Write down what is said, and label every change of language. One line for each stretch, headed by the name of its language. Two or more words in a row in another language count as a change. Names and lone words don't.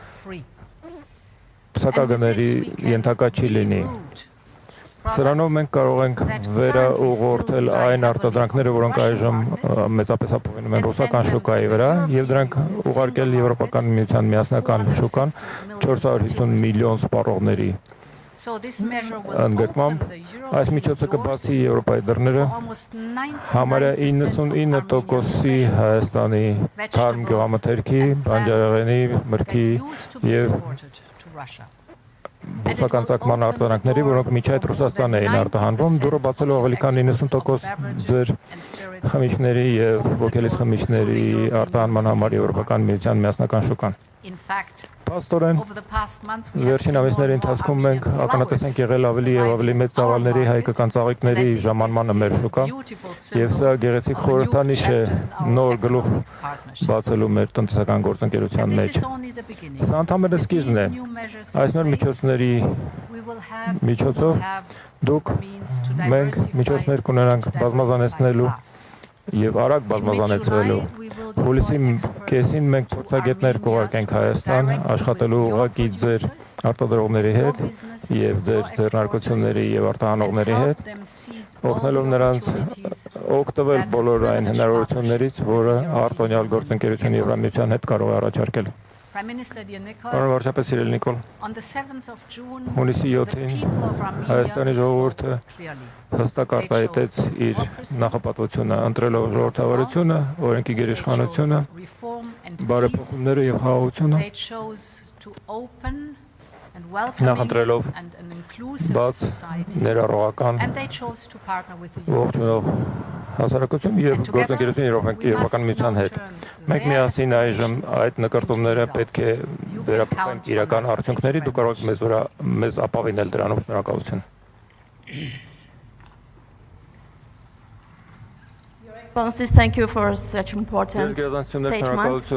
Armenian: սակագների ենթակա չի լինի։ Սրանով մենք կարող ենք վերաուղղորդել այն արտադրանքները, որոնք այժմ մեծապես ապահովում են ռուսական շուկայի վրա, եւ դրանք ուղարկել Եվրոպական միության միասնական շուկան 450 միլիոն սպառողների
English: So this measure will
Armenian: ընդգրկմամբ
English: open the
Armenian: այս
English: European
Armenian: միջոցը
English: doors
Armenian: կբացի Եվրոպայի դռները
English: for almost 99%
Armenian: համարյա
English: of Armenian
Armenian: 99%-ի Հայաստանի թարմ գյուղամթերքի, բանջարեղենի, մրգի
English: that used to be
Armenian: եւ
English: exported to Russia.
Armenian: բուսական ծագման արտադրանքների, որոնք միջ այդ Ռուսաստան էին արտահանվում, դուրը բացելով ավելի քան 90% ձեր խմիչքների եւ ոգելից խմիչների արտահանման համար Եվրոպական միության միասնական շուկան։
English: In fact,
Armenian: Փաստորեն
English: over the past month we have
Armenian: վերջին
English: seen more
Armenian: ամիսների
English: and more
Armenian: ընթացքում մենք
English: Armenian
Armenian: ականատես ենք
English: flowers
Armenian: եղել ավելի եւ ավելի մեծ ծավալների հայկական ծաղիկների
English: And I think
Armenian: ժամանմանը մեր
English: this
Armenian: շուկա
English: beautiful
Armenian: եւ
English: symbol
Armenian: սա գեղեցիկ
English: of a new
Armenian: խորհրդանիշ է
English: chapter in our
Armenian: նոր գլուխ
English: economic partnership.
Armenian: բացելու մեր տնտեսական գործընկերության
English: And this
Armenian: մեջ։
English: is only the beginning.
Armenian: Սա ընդհանրապես
English: With
Armenian: սկիզբն է։
English: these new measures in
Armenian: Այս նոր
English: place,
Armenian: միջոցների
English: we will have
Armenian: միջոցով դուք
English: means to
Armenian: մենք
English: diversify,
Armenian: միջոցներ կունենանք
English: to
Armenian: բազմազանեցնելու
English: diversify fast.
Armenian: եւ արագ
English: In
Armenian: բազմազանեցվելու։
English: mid-July, we will deploy
Armenian: Հուլիսի
English: experts
Armenian: կեսին մենք
English: to
Armenian: փորձագետներ
English: Armenia
Armenian: կուղարկենք
English: to
Armenian: Հայաստան
English: work
Armenian: աշխատելու
English: directly with
Armenian: ուղղակի
English: your
Armenian: ձեր
English: producers,
Armenian: արտադրողների
English: your
Armenian: հետ
English: businesses,
Armenian: եւ ձեր
English: your
Armenian: ձեռնարկությունների եւ
English: and
Armenian: արտահանողների
English: help
Armenian: հետ,
English: them seize all
Armenian: օգնելով
English: the
Armenian: նրանց
English: opportunities
Armenian: օգտվել
English: that
Armenian: բոլոր այն
English: privileged
Armenian: հնարավորություններից,
English: partnership
Armenian: որը
English: with the European
Armenian: արտոնյալ
English: Union
Armenian: գործընկերությունը
English: can
Armenian: Եվրամիության հետ կարող է առաջարկել։
English: Prime Minister dear Nikol,
Armenian: Պարոն վարչապետ սիրելի Նիկոլ,
English: on the 7th of June,
Armenian: հունիսի
English: the
Armenian: 7-ին
English: people of Armenia
Armenian: Հայաստանի ժողովուրդը
English: spoke clearly.
Armenian: հստակ արտահայտեց իր նախապատվությունը, ընտրելով ժողովրդավարությունը, օրենքի գերիշխանությունը,
English: They chose reform and peace.
Armenian: բարեփոխումները եւ խաղաղությունը,
English: They chose to open and welcoming
Armenian: նախընտրելով
English: and an inclusive
Armenian: բաց,
English: society.
Armenian: ներառողական,
English: And they chose to partner with the European
Armenian: ողջունող հասարակություն եւ
English: And together,
Armenian: գործընկերություն Եվրոպական միության հետ։ Մենք միասին այժմ այդ նկարտումները պետք է վերապրենք իրական արդյունքների, դու կարող եք մեզ ապավինել դրանով, շնորհակալություն։
English: Excellencies, thank you for such important
Armenian: Ձեր գերազանցություններ,
English: statements.
Armenian: շնորհակալություն